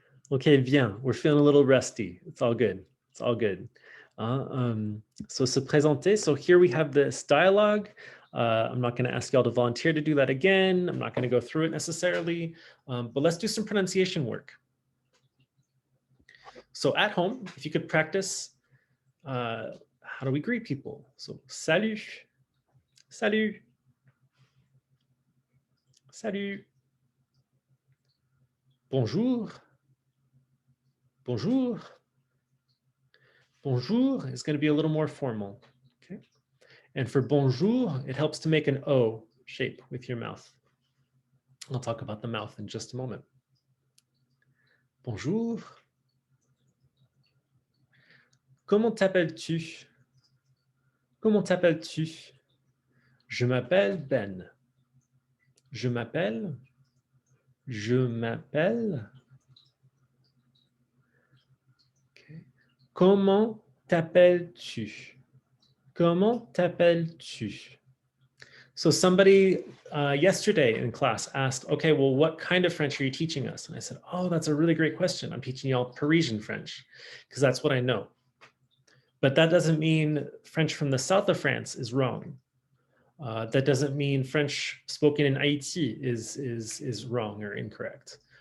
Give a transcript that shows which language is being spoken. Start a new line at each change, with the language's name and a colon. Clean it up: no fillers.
English: Okay, bien. We're feeling a little rusty. It's all good. It's all good. So se présenter. So here we have this dialogue. I'm not going to ask y'all to volunteer to do that again. I'm not going to go through it necessarily, but let's do some pronunciation work. So at home, if you could practice, how do we greet people?
French: So salut, salut, salut, bonjour, bonjour.
English: Bonjour is going to be a little more formal. Okay. And for bonjour, it helps to make an O shape with your mouth. I'll talk about the mouth in just a moment.
French: Bonjour. Comment t'appelles-tu? Comment t'appelles-tu? Je m'appelle Ben. Je m'appelle. Je m'appelle.
English: Okay.
French: Comment t'appelles-tu? Comment t'appelles-tu?
English: So somebody yesterday in class asked, okay, well, what kind of French are you teaching us? And I said, oh, that's a really great question. I'm teaching y'all Parisian French because that's what I know. But that doesn't mean French from the south of France is wrong. That doesn't mean French spoken in Haiti is wrong or incorrect.